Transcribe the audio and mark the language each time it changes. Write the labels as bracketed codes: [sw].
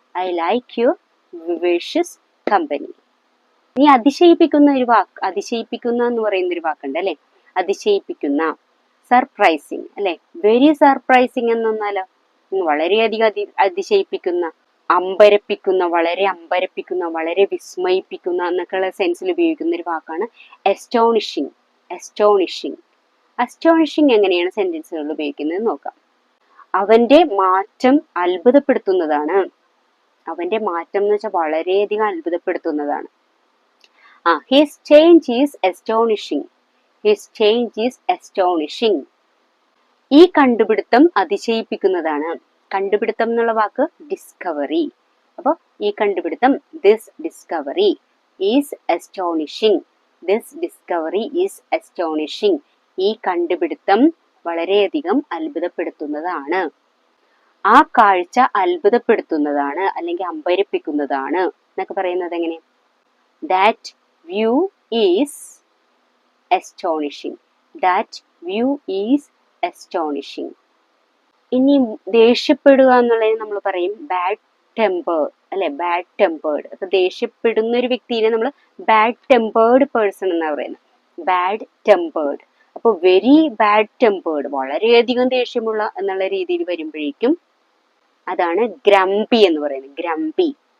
[en] I like your vivacious company. [ml] ഇനി അതിശയിപ്പിക്കുന്ന ഒരു വാക്ക്, അതിശയിപ്പിക്കുന്ന എന്ന് പറയുന്ന ഒരു വാക്കുണ്ട് അല്ലെ, അതിശയിപ്പിക്കുന്ന, സർപ്രൈസിങ് അല്ലെ, വെരി സർപ്രൈസിങ് എന്നൊന്നാലോ, വളരെയധികം അതിശയിപ്പിക്കുന്ന, അമ്പരപ്പിക്കുന്ന, വളരെ അമ്പരപ്പിക്കുന്ന, വളരെ വിസ്മയിപ്പിക്കുന്ന എന്നൊക്കെയുള്ള സെൻസിൽ ഉപയോഗിക്കുന്ന ഒരു വാക്കാണ് എസ്റ്റോണിഷിങ്. എസ്റ്റോണിഷിങ്. അസ്റ്റോണിഷിങ് എങ്ങനെയാണ് സെന്റൻസുകളിൽ ഉപയോഗിക്കുന്നത് നോക്കാം. അവന്റെ മാറ്റം അത്ഭുതപ്പെടുത്തുന്നതാണ്. അവന്റെ മാറ്റം എന്ന് വെച്ചാൽ വളരെയധികം അത്ഭുതപ്പെടുത്തുന്നതാണ്. [en] His change is astonishing. His change is astonishing. [ml] ഈ കണ്ടുപിടുത്തം അതിശയിപ്പിക്കുന്നതാണ്. കണ്ടുപിടുത്തം എന്നുള്ള വാക്ക് ഡിസ്കവറി. അപ്പൊ ഈ കണ്ടുപിടുത്തം, [en] This discovery is astonishing. This discovery is astonishing. [ml] ഈ കണ്ടുപിടുത്തം വളരെയധികം അത്ഭുതപ്പെടുത്തുന്നതാണ്. ആ കാഴ്ച അത്ഭുതപ്പെടുത്തുന്നതാണ് അല്ലെങ്കിൽ അമ്പരപ്പിക്കുന്നതാണ് എന്നൊക്കെ പറയുന്നത് എങ്ങനെ? [en] That view is astonishing. That view is astonishing. [ml] ഇനി ദേഷ്യപ്പെടുക എന്നുള്ളതിന് നമ്മൾ പറയും ബാഡ് ടെമ്പേർഡ് അല്ലെ, ബാഡ് ടെമ്പേർഡ്. അപ്പൊ ദേഷ്യപ്പെടുന്ന ഒരു വ്യക്തിയെ നമ്മൾ ബാഡ് ടെമ്പേർഡ് പേഴ്സൺ എന്നാ പറയുന്നത്. Bad tempered. അപ്പൊ വെരി ബാഡ് ടെമ്പേർഡ്, വളരെയധികം ദേഷ്യമുള്ള എന്നുള്ള രീതിയിൽ വരുമ്പോഴേക്കും അതാണ് ഗ്രംപി എന്ന് പറയുന്നത്. ഗ്രംപി.